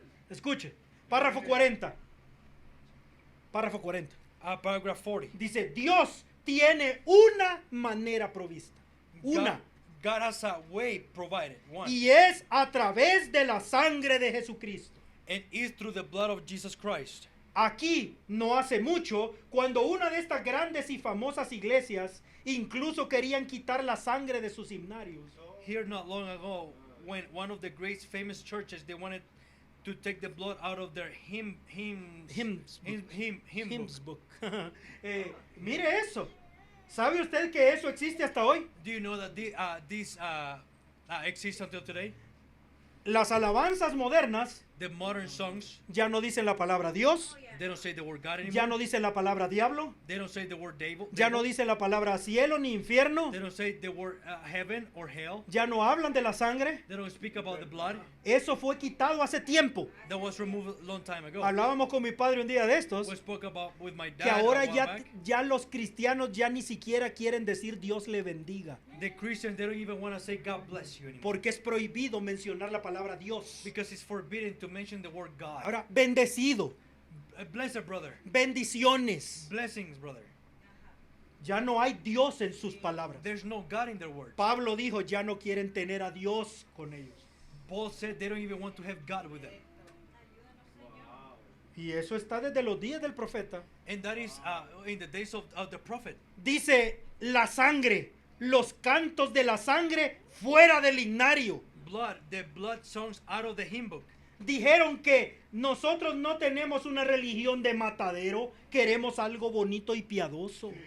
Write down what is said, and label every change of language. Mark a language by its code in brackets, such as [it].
[es] Escuche. Párrafo 40. Párrafo 40. [en] Paragraph 40. [es] Dice, Dios tiene una manera provista. Una. [en] God has a way provided. One. [es] Y es a través de la sangre de Jesucristo. [en] And is through the blood of Jesus Christ. [es] Aquí, no hace mucho, cuando una de estas grandes y famosas iglesias incluso querían quitar la sangre de sus himnarios. [en] Here not long ago, when one of the great famous churches, they wanted to take the blood out of their hymns book. [es] book. Mire eso. ¿Sabe usted que eso existe hasta hoy? [en] Do you know that this exists until today? [es] Las alabanzas modernas [en] The modern songs, [es] ya no dicen la palabra Dios, [en] they don't say the word God anymore. [es] ya no dicen la palabra diablo, [en] They don't say the word devil. [es] ya no dicen la palabra cielo ni infierno, [en] They don't say the word heaven or hell. [es] ya no hablan de la sangre. [en] They don't speak about the blood. [es] Eso fue quitado hace tiempo. [en] That was removed a long time ago. [es] Hablábamos con mi padre un día de estos [en] We spoke about with my [es] que [en] dad [es] ahora [en] a while back. [es] ya los cristianos ya ni siquiera quieren decir Dios le bendiga, [en] The Christians, they don't even want to say God bless you anymore. [es] porque es prohibido mencionar la palabra Dios. [en] Because it's forbidden to mention the word God. [es] Ahora, bendecido, [en] Blessed brother. [es] bendiciones. [en] Blessings, brother. [es] Ya no hay Dios en sus palabras. [en] There's no God in their word. [es] Pablo dijo, ya no quieren tener a Dios con ellos. [en] Paul said they don't even want to have God with them. [es] Y eso está desde los días del profeta. [en] And that is in the days of the prophet. [es] Dice, la sangre, los cantos de la sangre fuera del himnario. [en] The blood songs out of the hymn book. [es] Dijeron que nosotros no tenemos una religión de matadero, queremos algo bonito y piadoso.